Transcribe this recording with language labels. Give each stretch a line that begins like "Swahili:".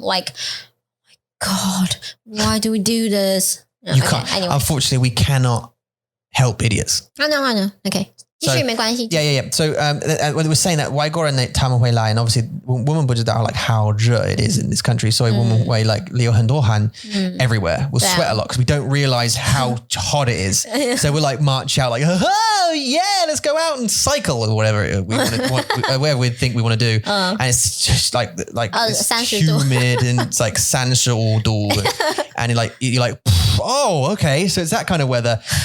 English: Like, God, why do we do this? You can't. Anyway. Unfortunately, we cannot help idiots. I know. Okay.
Chinese: 继续没关系。
English: Yeah. So when they were saying that
Chinese: 外国人他们会来
English: and obviously
Chinese: 我们不知道
English: like how 热 it is in this country.
Chinese: So 我们会 like 流很多汗 everywhere.
English: We'll sweat a lot because we don't realize how hot it is. So we'll like march out like, oh yeah, let's go out and cycle or whatever whatever we think we want to do. And it's just like it's humid and it's like 35度 and you're like oh, okay. So it's that kind of weather.